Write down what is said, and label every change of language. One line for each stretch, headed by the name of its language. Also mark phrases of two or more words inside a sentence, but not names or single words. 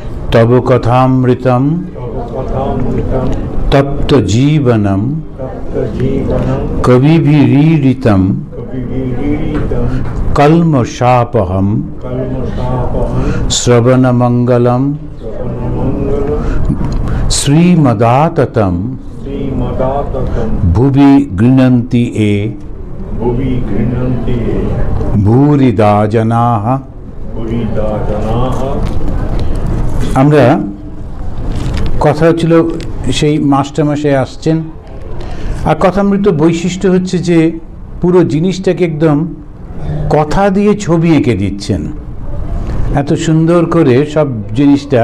Sanskrit: तब कथामृतम तप्त जीवनम कविभिरीडितम कल्मषापहम श्रवणमंगलम श्रीमदाततम भुवि गृह्णन्ति ये भूरिदा जनाः।
Bangla: আমরা কথা ছিল সেই মাস্টারমশাই আসছেন, আর কথামৃত বৈশিষ্ট্য হচ্ছে যে পুরো জিনিসটাকে একদম কথা দিয়ে ছবি এঁকে দিচ্ছেন, এত সুন্দর করে সব জিনিসটা।